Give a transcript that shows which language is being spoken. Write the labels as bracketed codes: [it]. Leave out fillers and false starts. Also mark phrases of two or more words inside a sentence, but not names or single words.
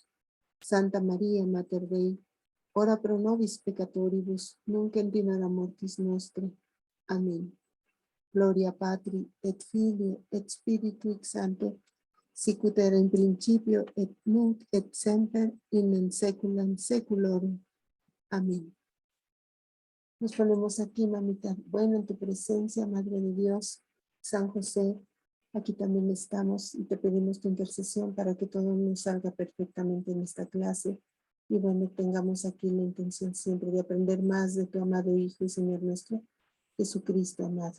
[la] Santa María, Mater Dei, ora pro nobis peccatoribus, nunc et in hora mortis nostre. Amén. Gloria Patri, et Filio, et Spiritui Sancto, sicut era in principio, et nunc et semper, in saeculum saeculorum. Amén. [es] Nos ponemos aquí, mamita, bueno, en tu presencia, Madre de Dios, San José, aquí también estamos y te pedimos tu intercesión para que todo nos salga perfectamente en esta clase. Y bueno, tengamos aquí la intención siempre de aprender más de tu amado Hijo y Señor nuestro, Jesucristo amado.